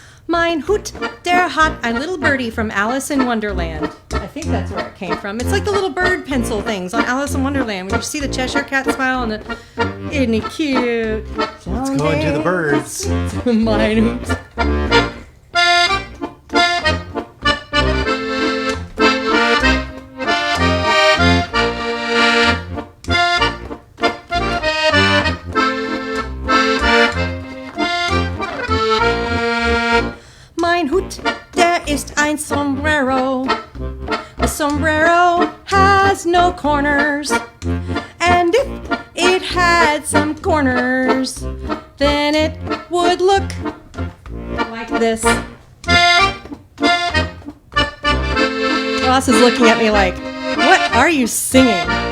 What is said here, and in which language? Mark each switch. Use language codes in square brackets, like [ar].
[de] Mein Hoot, der hat ein [en] little birdie from [de] Alice in Wonderland. [en] I think that's where it came from. It's like the little bird pencil things on Alice in Wonderland. When you see the Cheshire Cat smile and the, isn't he cute? Let's go into the birds. [de] Mein Hoot. Mein Hut, der ist ein Sombrero. [en] The sombrero has no corners. And if it had some corners, then it would look like this. Ross is looking at me like, what are you singing?